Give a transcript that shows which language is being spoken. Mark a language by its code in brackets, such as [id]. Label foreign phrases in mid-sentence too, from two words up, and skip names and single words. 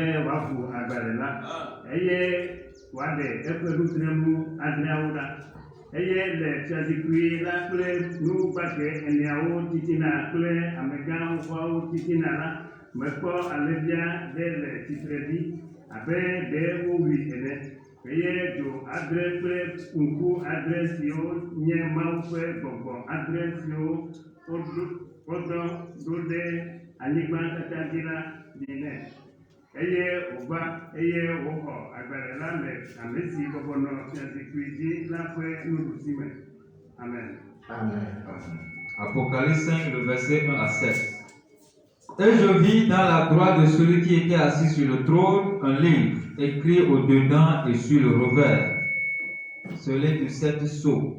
[ee] wòaʋu agbalẽ la eye wòaɖe eƒe nudzrenu adreawo ɖa eye le fiazikpui la kple nu gbagbe eneawo titina kple amegã xoxoawo titina la mekpɔ alẽvia ɖe le tsitre ɖi abe ɖe wowui ene eye dzo adre kple ŋku adre siwo nye Mawu ƒe gbɔgbɔ adre siwo wodɔ ɖo ɖe anyigba katã dzi la ɖi nɛ. Eye wòva eye wòxɔ agbalẽ la le ame si bɔbɔnɔ fiazikpui dzi la ƒe nuɖusime. Amen. [fr] Amen. Apocalypse 5, le verset 1 à 7. Et je vis dans la droite de celui qui était assis sur le trône un livre écrit au-dedans et sur le revers, scellé de 7 sceaux.